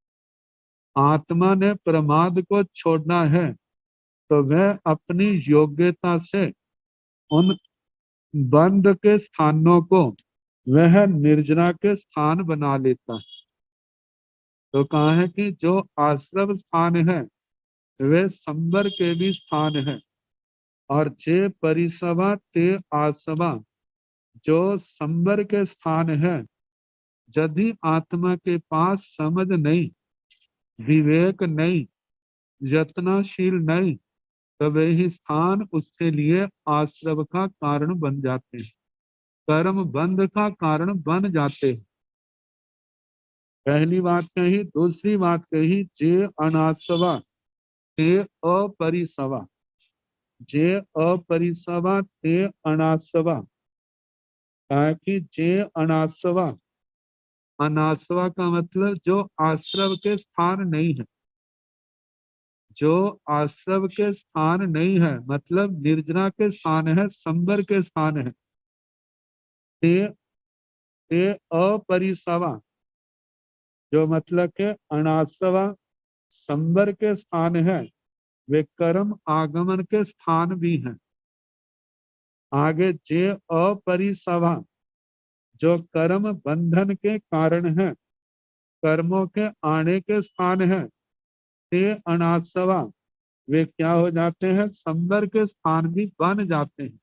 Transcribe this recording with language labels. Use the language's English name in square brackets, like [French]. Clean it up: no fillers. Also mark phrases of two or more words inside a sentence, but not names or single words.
[Hindi] आत्मा ने प्रमाद को छोड़ना है, तो वह अपनी योग्यता से उन बंद के स्थानों को वह निर्जना के स्थान बना लेता है। तो कहा है कि जो आश्रम स्थान है वे संबर के भी स्थान है, और [Prakrit languages] जे परिसवा ते आसवा, [Hindi] जो संबर के स्थान है, यदि आत्मा के पास समझ नहीं, विवेक नहीं, यत्नशील नहीं, तो वही स्थान उसके लिए आश्रव का कारण बन जाते हैं, कर्म बंध का कारण बन जाते हैं। पहली बात कही। दूसरी बात कही, [Prakrit languages] जे अनासवा ते अपरिसवा, जे अपरिसवा ते अनासवा, [Hindi] ताकि [Prakrit languages] जे अनासवा, [Hindi] अनासवा का मतलब जो आश्रव के स्थान नहीं है, जो आश्रव के स्थान नहीं है मतलब निर्जना के स्थान है, संबर के स्थान है, [Prakrit languages] ते ते अपरिसवा, [Hindi] जो मतलब के अनासवा संबर के स्थान है, वे कर्म आगमन के स्थान भी हैं। आगे [Prakrit languages] जे अपरिसवा, [Hindi] जो कर्म बंधन के कारण है, कर्मों के आने के स्थान है, [Prakrit languages] ते अनासवा, [Hindi] वे क्या हो जाते हैं, संबर के स्थान भी बन जाते हैं।